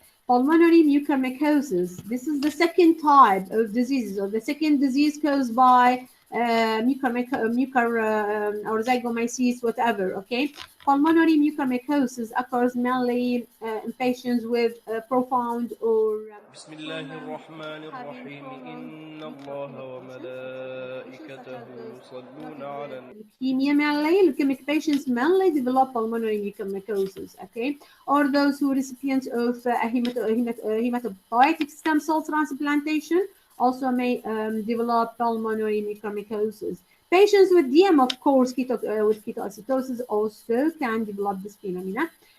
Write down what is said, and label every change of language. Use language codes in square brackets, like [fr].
[en] Pulmonary mucormycosis. This is the second type of diseases, or the second disease caused by or zygomyces, whatever, okay? Pulmonary mucormycosis occurs mainly in patients with profound or [ar] بسم الله الرحمن الرحيم إن الله وملائكته يصلون على [en] leukemia mainly. Leukemic patients mainly develop pulmonary mucormycosis, okay? Or those who are recipients of hematopoietic stem cell transplantation also may develop pulmonary mucormycosis. Patients with DM, of course, with ketoacidosis also can develop this phenomenon.